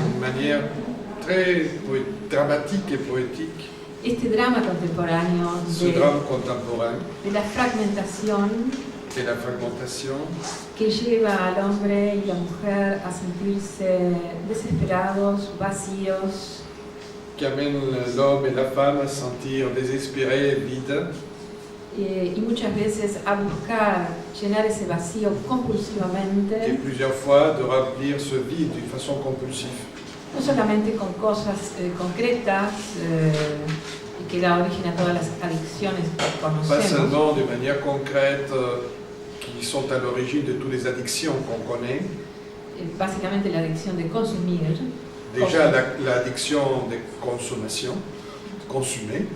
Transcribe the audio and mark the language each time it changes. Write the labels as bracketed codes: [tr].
[fr] d'une manière très dramatique et poétique [es] este drama contemporáneo [fr] ce drame contemporain [es] de la fragmentación [fr] et la fragmentation [es] que lleva al hombre y la mujer a sentirse desesperados, vacíos, [fr] qui amène l'homme et la femme à se sentir désespérés et vides, [es] y muchas veces a buscar llenar ese vacío [fr] et [es] compulsivamente, [fr] plusieurs fois de remplir ce vide d'une façon compulsive. [es] no solamente con cosas concretas y que da origen a todas las adicciones que [fr] Pas [es] conocemos, [fr] seulement de manière concrète qui sont à l'origine de toutes les addictions qu'on connaît. [es] básicamente la adicción de consumir, [fr] Déjà l'addiction de consommation, consommer.